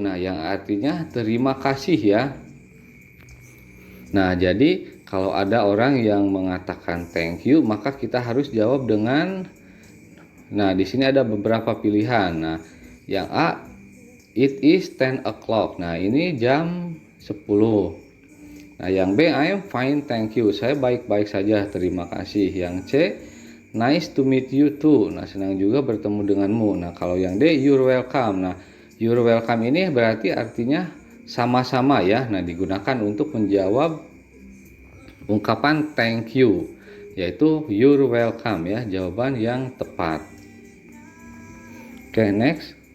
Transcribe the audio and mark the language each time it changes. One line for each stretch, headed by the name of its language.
Indonesian: Nah, yang artinya terima kasih ya. Nah, jadi kalau ada orang yang mengatakan thank you, maka kita harus jawab dengan, nah, di sini ada beberapa pilihan. Nah, yang A,
English: it is 10 o'clock.
Indonesian: Nah, ini jam 10. Nah, yang B,
English: I am fine, thank you.
Indonesian: Saya baik-baik saja, terima kasih. Yang C,
English: nice to meet you too.
Indonesian: Nah, senang juga bertemu denganmu. Nah, kalau yang D,
English: you're welcome.
Indonesian: Nah, you're welcome ini berarti artinya sama-sama ya. Nah, digunakan untuk menjawab ungkapan thank you, yaitu
English: you're welcome
Indonesian: ya, jawaban yang tepat. Oke, next.